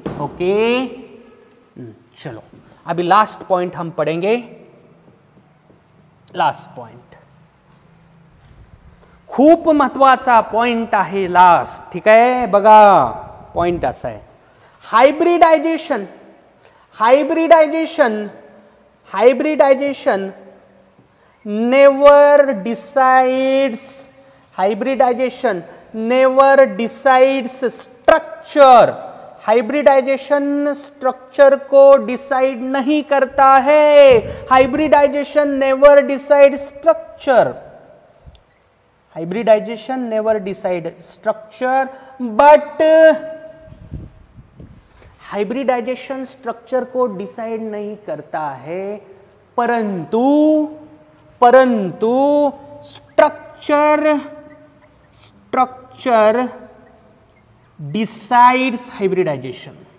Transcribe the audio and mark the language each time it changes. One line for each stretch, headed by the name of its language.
Hindi: Okay, चलो अभी last point हम पढ़ेंगे.
Marathi: लास्ट पॉइंट खूप महत्वाचा पॉइंट आहे लास्ट. ठीक आहे? बघा, पॉइंट असा आहे, hybridisation.
English: Hybridization, hybridization never decides, hybridization never decides structure.
Hindi: Hybridisation structure को डिसाइड नहीं करता है.
English: Hybridisation never decide structure. Hybridisation never decide structure, but
Hindi: hybridisation structure को डिसाइड नहीं करता है, परंतु
English: Structure decides hybridisation.